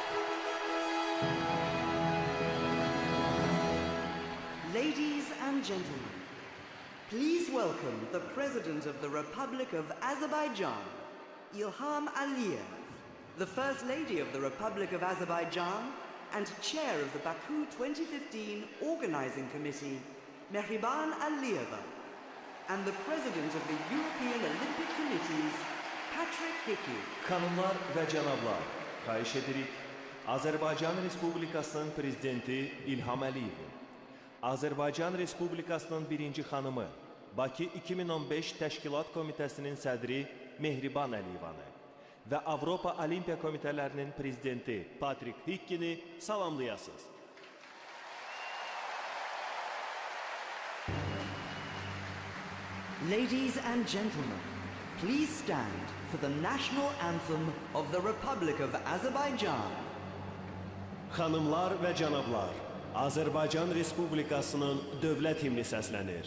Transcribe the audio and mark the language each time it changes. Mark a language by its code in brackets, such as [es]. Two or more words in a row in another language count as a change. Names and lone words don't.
[en] Ladies and gentlemen, please welcome the President of the Republic of Azerbaijan, Ilham Aliyev, the First Lady of the Republic of Azerbaijan, and Chair of the Baku 2015 Organizing Committee, Mehriban Aliyeva, and the President of the European Olympic Committees, Patrick Hickey. [az] Xanımlar və cənablar, xahiş edirik, Azərbaycan Respublikasının Prezidenti İlham Əliyevin, Azərbaycan Respublikasının birinci xanımı, Bakı 2015 Təşkilat Komitəsinin sədri Mehriban Əliyevanı və Avropa Olimpiya Komitələrinin Prezidenti Patrick Hickey'ni salamlayasınız. [en] Ladies and gentlemen, please stand for the national anthem of the Republic of Azerbaijan. [az] Xanımlar və cənablar, Azərbaycan Respublikasının dövlət himni səslənir.